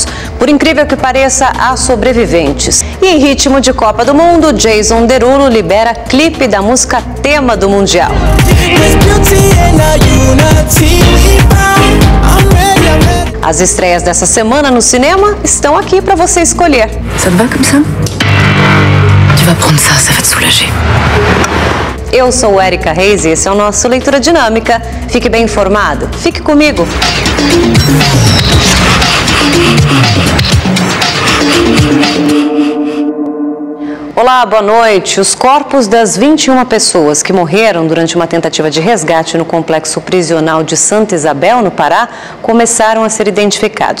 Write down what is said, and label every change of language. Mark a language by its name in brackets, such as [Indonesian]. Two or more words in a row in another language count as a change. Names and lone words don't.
[Portuguese] Por incrível que pareça, há sobreviventes. E em ritmo de Copa do Mundo, Jason Derulo libera clipe da música tema do Mundial. As estreias dessa semana no cinema estão aqui para você escolher. [French] Ça te va comme ça? Tu vas prendre ça, ça va te soulager. [Portuguese] Eu sou Érica Reis e esse é o nosso Leitura Dinâmica. Fique bem informado. Fique comigo. Olá, boa noite. Os corpos das 21 pessoas que morreram durante uma tentativa de resgate no complexo prisional de Santa Isabel, no Pará, começaram a ser identificados.